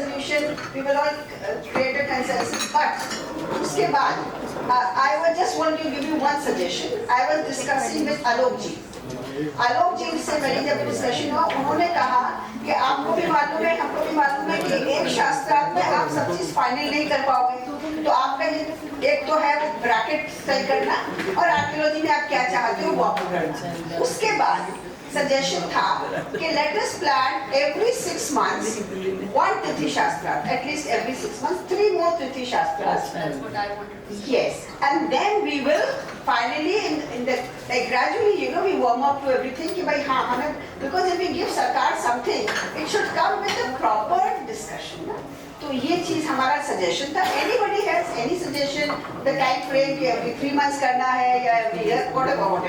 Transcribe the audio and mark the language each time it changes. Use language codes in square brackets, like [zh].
[en] suggestion, we will all create a consensus. But [hi] उसके बाद, [en] I was just want to give you one suggestion. I was discussing with Alok ji. [hi] आलोक जी से मेरी जब discussion हुआ, उन्होंने कहा कि आपको भी मालूम है, हमको भी मालूम है कि एक शास्त्रार्थ में आप सब चीज फाइनल नहीं कर पाओगे, तो आपका एक तो है वो ब्रैकेट तय करना, और आर्कियोलॉजी में आप क्या चाहते हो वो आपको करना। उसके बाद सजेशन था कि [en] Let us plan every 6 months one तिथि शास्त्रार्थ, at least every 6 months 3 more तिथि शास्त्रार्थ. That's what I wanted to say. Yes, and then we will finally in the like gradually, you know, we warm up to everything [hi] कि भाई हाँ हमें, [en] because if we give सरकार something, it should come with a proper discussion ना? [hi] तो ये चीज हमारा सजेशन था. [en] Anybody has any suggestion? The time frame कि every 3 months [hi] करना है या [en] every year, whatever.